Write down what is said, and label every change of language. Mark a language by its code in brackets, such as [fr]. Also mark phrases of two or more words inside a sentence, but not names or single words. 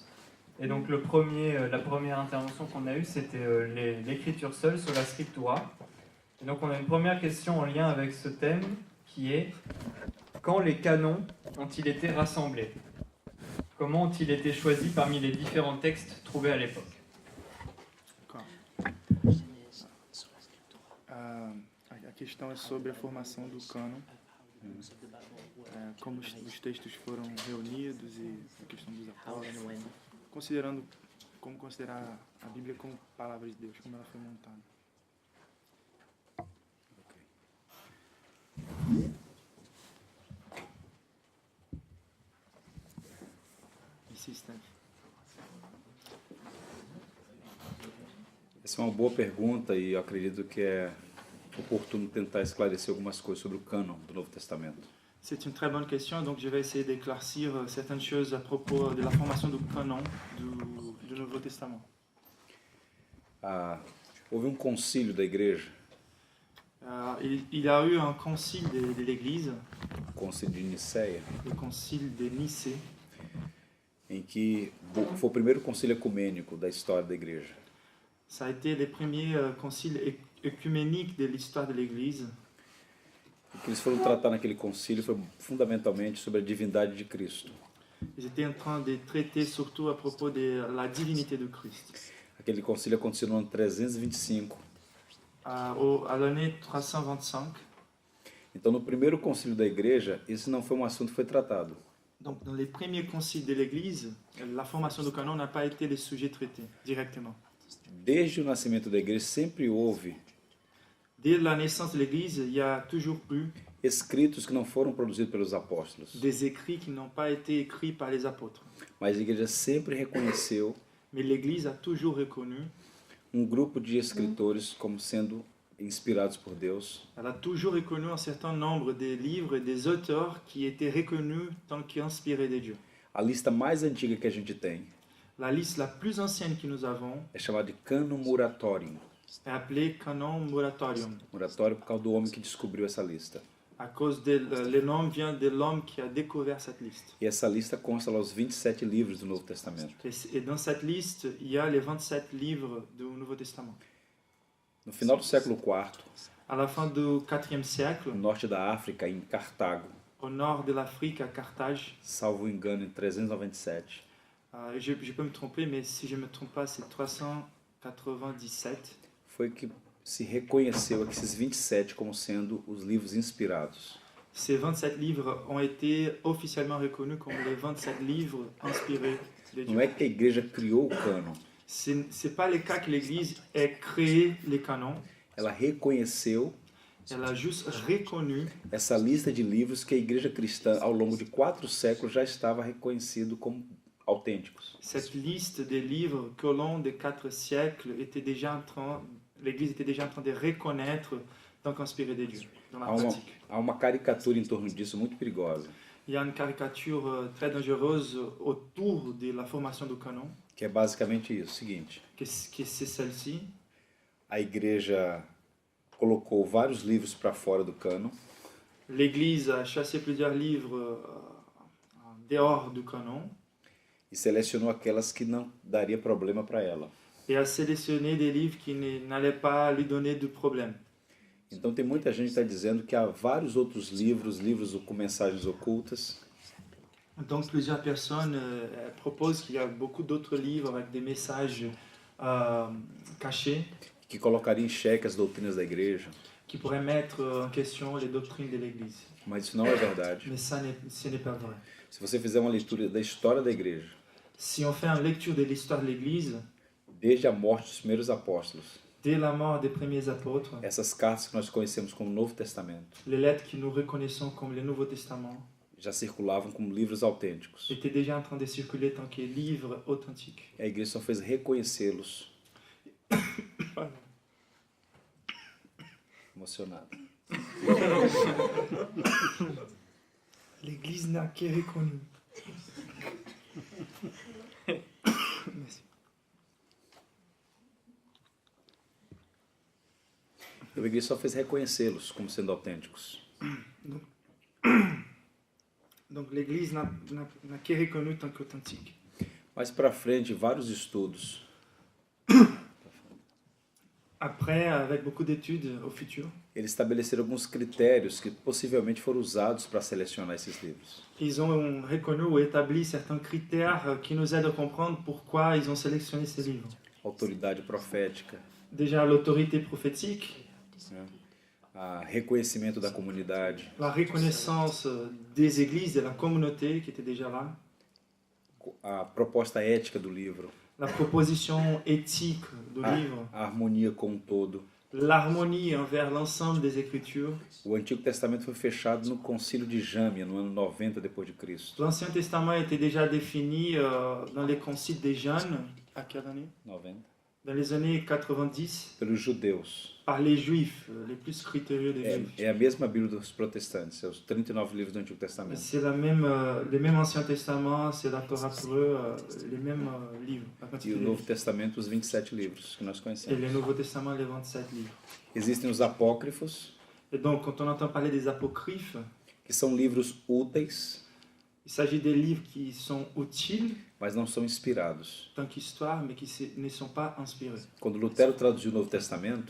[fr] Et donc la première intervention qu'on a eue, c'était l'écriture seule sur la scriptura. Et donc on a une première question en lien avec ce thème qui est: quand les canons ont-ils été rassemblés? Comment ont-ils été choisis parmi les différents textes trouvés à l'époque? [pt] A questão é sobre a formação do cânon, como os textos foram reunidos e a questão dos apóstolos, como considerar a Bíblia como palavra de Deus, como ela foi montada. Essa é uma boa pergunta e eu acredito que é oportuno tentar esclarecer algumas coisas sobre o cânon do Novo Testamento. [fr] C'est une très bonne question, donc je vais essayer d'éclaircir certaines choses à propos de la formation du canon du Nouveau Testament. [pt] Houve concílio da igreja. [fr] Il y a eu un concile de l'Église, [pt] O concílio de Nicéia, [fr] le concile de Nicée, [pt] em que foi o primeiro concílio ecumênico da história da igreja. [fr] Ça a été le premier concile œcuménique de l'histoire de l'Église. [pt] O que eles foram tratar naquele concílio foi fundamentalmente sobre a divindade de Cristo. [fr] Ils étaient en train de traiter surtout à propos de la divinité de Christ. [pt] Aquele concílio aconteceu no ano 325. [fr] À l'année 325. [pt] Então, no primeiro concílio da igreja, esse não foi um assunto que foi tratado. [fr] Donc, dans les premiers conciles de l'Église, la formation du canon n'a pas été le sujet traité directement. [pt] Desde o nascimento da igreja sempre houve [fr] Dès la naissance de l'Église, il y a toujours eu [pt] escritos que não foram produzidos pelos apóstolos. [fr] des écrits qui n'ont pas été écrits par les apôtres. [pt] Mas a igreja sempre reconheceu [fr] Mais l'Église a toujours reconnu, [pt] grupo de escritores como sendo inspirados por Deus. [fr] elle a toujours reconnu un certain nombre de livres et des auteurs qui étaient reconnus tant qu'inspirés de Dieu. [pt] A lista mais antiga que a gente tem [fr] La liste la plus ancienne que nous avons [pt] é chamada de Canon Muratorium. [fr] est appelée Canon Muratorium. [pt] Muratório por causa do homem que descobriu essa lista. [fr] À cause le nom vient de l'homme qui a découvert cette liste. [pt] E essa lista consta lá os 27 livros do Novo Testamento. [fr] Et dans cette liste, il y a les 27 livres du Nouveau Testament. [pt] No final do século IV, [fr] À la fin du IVe siècle, [pt] no norte da África, em Cartago, [fr] au nord de l'Afrique, à Carthage, [pt] salvo engano, em 397, [fr] je peux me tromper, mais si je ne me trompe pas, c'est 397. [pt] foi que se reconheceu esses 27 como sendo os livros inspirados. [fr] Ces 27 livres ont été officiellement reconnus comme les 27 livres inspirés de Dieu. [pt] Não é que a igreja criou o cânon, [fr] Ce n'est pas le cas que l'Église ait créé les canons, [pt] ela reconheceu [fr] elle a juste reconnu [pt] essa lista de livros que a igreja cristã, ao longo de 4 séculos, já estava reconhecido como autênticos. [fr] cette liste des livres qu'au long des 4 siècles, l'Église était déjà en train de reconnaître tant qu'inspirés de Dieu dans la pratique. [pt] Há uma caricatura em torno disso muito perigosa, [fr] Il y a une caricature très dangereuse autour de la formation du canon, [pt] que é basicamente isso, o seguinte: [fr] que c'est celle-ci. [pt] a igreja colocou vários livros para fora do cânon, [fr] L'Église a chassé plusieurs livres dehors du canon [pt] e selecionou aquelas que não daria problema para ela. [fr] et a sélectionné des livres qui n'allaient pas lui donner de problème. [pt] Então tem muita gente que está dizendo que há vários outros livros com mensagens ocultas, [fr] Donc plusieurs personnes proposent qu'il y a beaucoup d'autres livres avec des messages cachés [pt] que colocariam em xeque as doutrinas da igreja, [fr] qui pourraient mettre en question les doctrines de l'Église. [pt] mas isso não é verdade. [fr] Mais ce n'est pas vrai. [pt] Se você fizer uma leitura da história da igreja, [fr] Si on fait une lecture de l'histoire de l'Église, [pt] desde a morte dos primeiros apóstolos, [fr] dès la mort des premiers apôtres, [pt] essas cartas que nós conhecemos como Novo Testamento [fr] les lettres que nous reconnaissons comme le Nouveau Testament [pt] já circulavam como livros autênticos. [fr] étaient déjà en train de circuler tant que livres authentiques. [pt] A igreja só fez reconhecê-los. Emocionado. [fr] L'Église n'a que reconnu. Merci. [pt] A igreja só fez reconhecê-los como sendo autênticos. [fr] Donc l'Église n'a qu'est reconnue tant qu'authentique. [pt] Mais para frente, vários estudos [fr] Après, avec beaucoup d'études au futur, [pt] eles estabeleceram alguns critérios que possivelmente foram usados para selecionar esses livros. [fr] ils ont reconnu ou établi certains critères qui nous aident à comprendre pourquoi ils ont sélectionné ces livres. [pt] Autoridade profética, [fr] Déjà l'autorité prophétique, [pt] né? Reconhecimento da comunidade, [fr] la reconnaissance des églises, de la communauté qui était déjà là, [pt] a proposta ética do livro, [fr] la proposition éthique du livre, [pt] a harmonia com o todo. [fr] l'harmonie envers l'ensemble des Écritures. [pt] O Antigo Testamento foi fechado no Concílio de Jâmia, no ano 90 depois de Cristo. [fr] L'Ancien Testament était déjà défini dans les conciles des jeunes, à quelle année? 90. Dans les années 90, [pt] Pelos judeus. [fr] par les Juifs, les plus scrupuleux des Juifs. [pt] É a mesma Bíblia dos protestantes, é os 39 livros do Antigo Testamento. [fr] C'est la même, les mêmes Anciens Testaments, c'est la Torah pour eux, les mêmes livres. [pt] E [fr] en [pt] o [fr] particulier. [pt] Novo Testamento, os 27 livros que nós [fr] Et [pt] conhecemos. [fr] le Nouveau Testament, les 27 livres. [pt] Existem os apócrifos, [fr] Et donc, quand on entend parler des apocryphes, [pt] que são livros úteis, [fr] il s'agit des livres qui sont utiles, [pt] mas não são inspirados. [fr] tant qu'histoire, mais qui ne sont pas inspirés. [pt] Quando Lutero traduziu o Novo Testamento,